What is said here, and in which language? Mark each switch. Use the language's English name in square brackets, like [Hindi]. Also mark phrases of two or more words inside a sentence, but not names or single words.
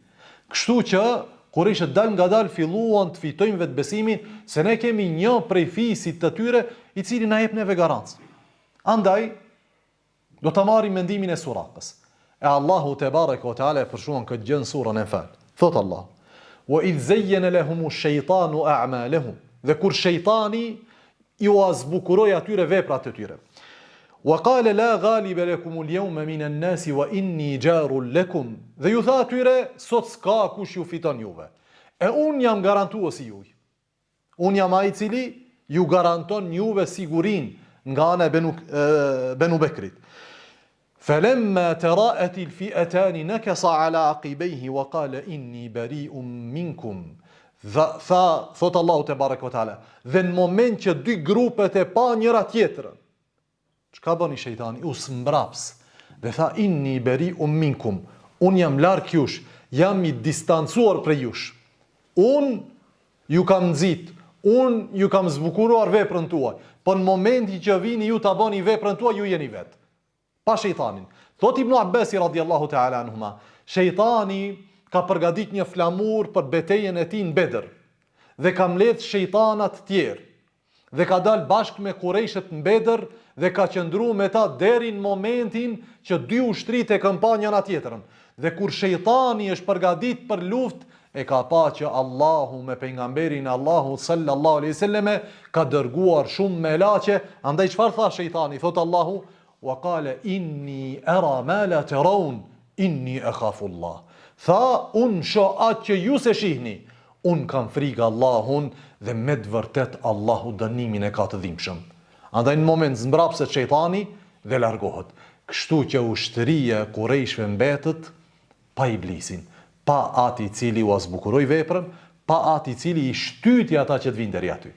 [Albanian] Kështu që Kurishët dal nga dal filluan të fitojnë vetbesimin se ne kemi një prej fisit të tyre i cili na jep neve garancë. Andaj do ta marrim mendimin e Suraqës. E Allahu [Arabic] تبارك وتعالى [Albanian] e përshuan këtë gjë në surën Anfal. [Arabic] Thot Allah: "وإذ زين لهم الشيطان أعمالهم." [Albanian] Dhe kur shejtani ju azbukuroi atyre veprat e tyre. [Arabic] وقال لا غالب لكم اليوم من الناس وإني جار لكم. [Albanian] Dhe ju tha atyre, sot s'ka kush ju fiton juve. E un jam garantuesi juj. Un jam ai i cili ju garanton juve sigurin nga ana e Benu Bekrit. [Arabic] فلما تراءت الفئتان نكص على عقبيه وقال إني بريء منكم. [Albanian] Thot Allahu [Arabic] تبارك وتعالى. [Albanian] Dhe në moment që dy grupet e pa njëra tjetrën, çka bëni shejtani? U smbraps dhe tha [Arabic] إني بريء منكم. [Albanian] Un jam larg jush, jam i distancuar prej jush. Un ju kam nxit, un ju kam zbukuruar veprën tuaj. Po në momentin që vini ju ta bëni veprën tuaj, ju jeni vet. Pa shejtanin. Thot Ibn Abbas [Arabic] رضي الله تعالى عنهما, [Albanian] shejtani ka përgatit një flamur për betejën e tij në Bedër dhe ka mbledh shejtanat tjerë dhe ka dalë bashkë me Kurejshët në Bedër dhe ka qëndruar me ta deri në momentin që dy ushtrit e kanë pa njëra tjetrën. Dhe kur shejtani është përgatit për luftë, e ka pa që Allahu me pejgamberin Allahu [Arabic] صلى الله عليه وسلم [Albanian] ka dërguar shumë melaçe. Andaj çfarë tha shejtani? Thot Allahu: [Arabic] "وقال إني أرى ما لا ترون إني أخاف الله." [Albanian] Tha, unë shoh atë që ju se shihni. Unë kam frikë Allahun dhe me të vërtet Allahu dënimin e ka të dhimbshëm. Andaj në moment zmbrapset shejtani dhe largohet. Kështu që ushtëria e Kurejshëve mbetët pa Iblisin, pa ati i cili u zbukuroi veprën, pa ati i cili i shtyti ata që të vinë deri aty.